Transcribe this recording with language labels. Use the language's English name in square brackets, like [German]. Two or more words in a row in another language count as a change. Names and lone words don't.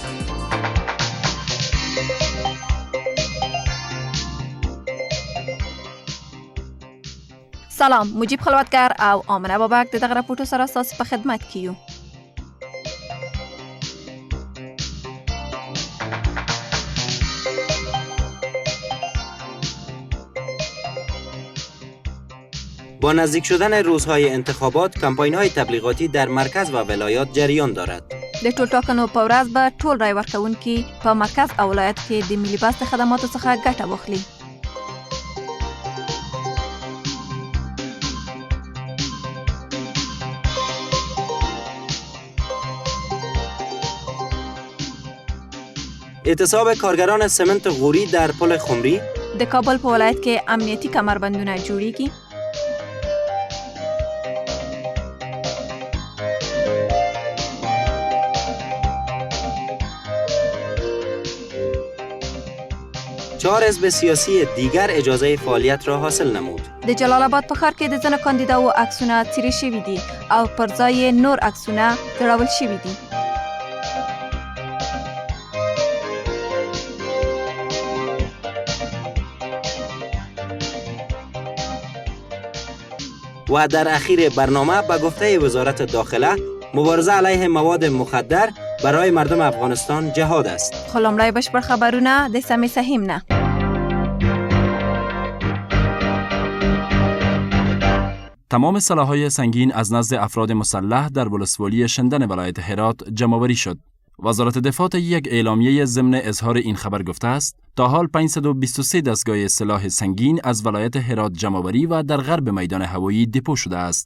[Pashto] سلام، مجیب خلوتگر او آمنه بابک د دغه راپورټو سره ستاسو په خدمت کې یو. [Persian] با نزدیک شدن روزهای انتخابات، کمپاین‌های تبلیغاتی در مرکز و ولایات جریان دارد. [Pashto] د ټولټاکنو په ورځ به ټول رای ورکوونکي په مرکز او ولایت کې د ملي بست خدماتو څخه ګټه واخلي. [Persian] اعتصاب کارگران سمنت غوری در پل خمری. [Pashto] د کابل په ولایت کې امنیتي کمربندونه جوړیږي. [Persian] چهار حزب سیاسی دیگر اجازه فعالیت را حاصل نمود. [Pashto] د جلال آباد په ښار کې د ځینو کاندیداو عکسونه څیرې شوي دي او پر ځای نور عکسونه تړول شوي دي. [Persian] و در اخیر برنامه به گفته وزارت داخله، مبارزه علیه مواد مخدر برای مردم افغانستان جهاد است. [Pashto] خو لومړی بشپړ خبرونه د سمې سهیم نه. [Persian] تمام سلاح‌های سنگین از نزد افراد مسلح در ولسوالی شندن ولایت هرات جمع‌آوری شد. وزارت دفاع یک اعلامیه ضمن اظهار این خبر گفته است تا حال 523 دستگاه سلاح سنگین از ولایت هرات جمع‌آوری و در غرب میدان هوایی دپو شده است.